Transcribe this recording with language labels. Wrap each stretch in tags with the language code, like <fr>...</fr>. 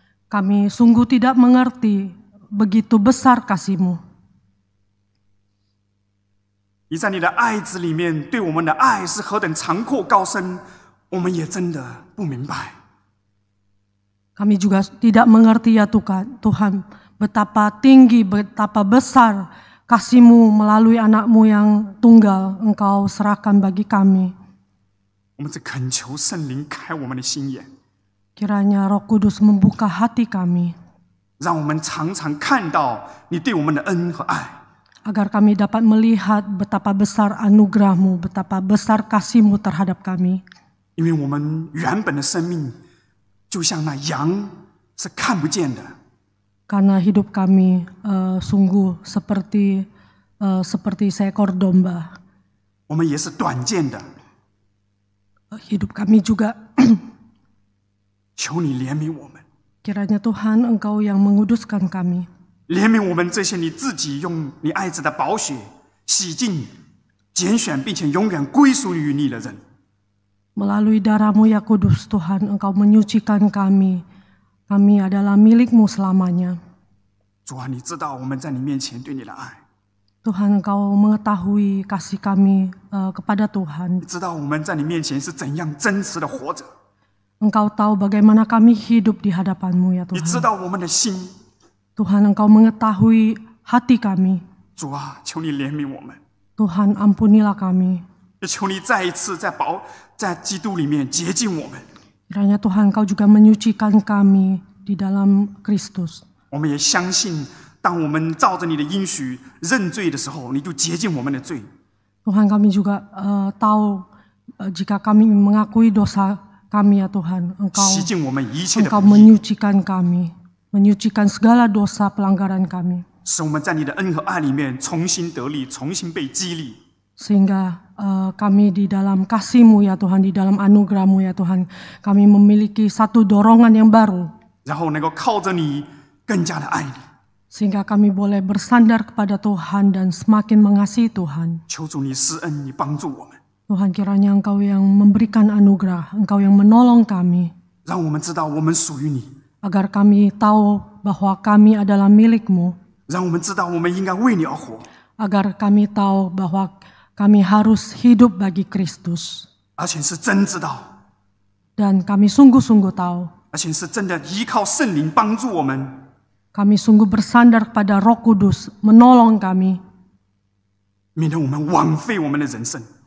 <id>Kami sungguh tidak mengerti begitu besar kasih-Mu.</id> <zh>你在你的爱子里面对我们的爱是何等长阔高深，我们也真的不明白。</zh> <id>Kami juga tidak mengerti ya Tuhan, betapa tinggi, betapa besar kasih-Mu melalui anak-Mu yang tunggal Engkau serahkan bagi kami.</id> <zh>我们只恳求圣灵开我们的心眼，</zh> <id>Kiranya Roh Kudus membuka hati kami,</id> <zh>让我们常常看到你对我们的恩和爱。</zh> <id>agar kami dapat melihat betapa besar anugerah-Mu, betapa besar kasih-Mu terhadap kami.</id> <zh>因为我们原本的生命就像那羊是看不见的，</zh> <id>Karena hidup kami sungguh seperti seekor domba.</id> <zh>我们也是短见的。</zh> <id>Hidup kami juga</id> <zh>求你怜悯我们，</zh> <id>kiranya Tuhan Engkau yang menguduskan kami.</id> <zh>怜悯我们这些你自己用你爱子的宝血洗净、拣选，并且永远归属于你的人。</zh> <id>Melalui darah-Mu ya kudus Tuhan, Engkau menyucikan kami. Kami adalah milik-Mu selamanya.</id> <zh>主啊，你知道我们在你面前对你的爱，</zh> <id>Tuhan, Engkau mengetahui kasih kami kepada Tuhan.</id> <zh>你知道我们在你面前是怎样真实的活着，</zh> <id>Engkau tahu bagaimana kami hidup di hadapan-Mu ya</id> <zh>你知</zh> <id>Tuhan.</id> <zh>道我们的心。</zh> <id>Tuhan, Engkau mengetahui hati kami.</id> <zh>主啊，求你怜悯我们，</zh> <id>Tuhan, ampunilah kami.</id> <zh>也求你再一次在基督里面洁净我们。</zh> <id>Kiranya Tuhan Engkau juga menyucikan kami di dalam Kristus.</id> <zh>我们也相信，当我们照着你的应许认罪的时候，你就洁净我们的罪。</zh> <id>Tuhan, kami juga tahu jika kami mengakui dosa kami ya Tuhan,</id> <zh>洗净我们一切的</zh> <id>Engkau</id> <zh>不义，</zh> <id>menyucikan kami, menyucikan segala dosa pelanggaran kami.</id> <zh>使我们在你的恩和爱里面重新得力，重新被激励。</zh> <id>Sehingga kami di dalam kasih-Mu ya Tuhan, di dalam anugerah-Mu ya Tuhan, kami memiliki satu dorongan yang baru.</id> <zh>然后能够靠着你更加的爱你。</zh> <id>Sehingga kami boleh bersandar kepada Tuhan dan semakin mengasihi Tuhan.</id> <zh>求主你施恩，你帮助我们，</zh> <id>Tuhan, kiranya Engkau yang memberikan anugerah, Engkau yang menolong kami,</id> <zh>让我们知道我们属于你，</zh> <id>agar kami tahu bahwa kami adalah milik-Mu,</id> <zh>让我们知道我们应该为你而活，</zh> <id>agar kami tahu bahwa kami harus hidup bagi Kristus.</id> <zh>而且是真知道，</zh> <id>Dan kami sungguh-sungguh tahu,</id> <zh>而且是真的依靠圣灵帮助我们，</zh> <id>kami sungguh bersandar kepada Roh Kudus, menolong kami</id> <zh>免得我们枉费我们的人生。</zh>